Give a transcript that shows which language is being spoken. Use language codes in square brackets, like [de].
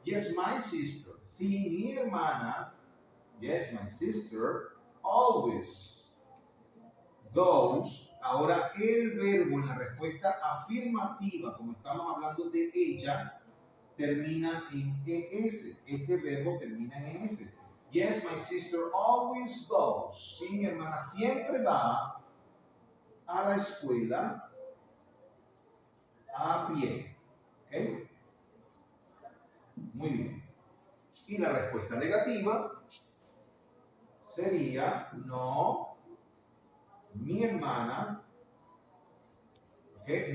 [en] Yes, my sister. Sí, mi hermana. Yes, my sister. Always goes. [es] Ahora el verbo en la respuesta afirmativa, como estamos hablando de ella, termina en ES. Este verbo termina en ES. [en] Yes, my sister always goes. [es] Sí, mi hermana siempre va a la escuela a pie. ¿Ok? Muy bien. Y la respuesta negativa sería no, mi hermana. ¿Ok?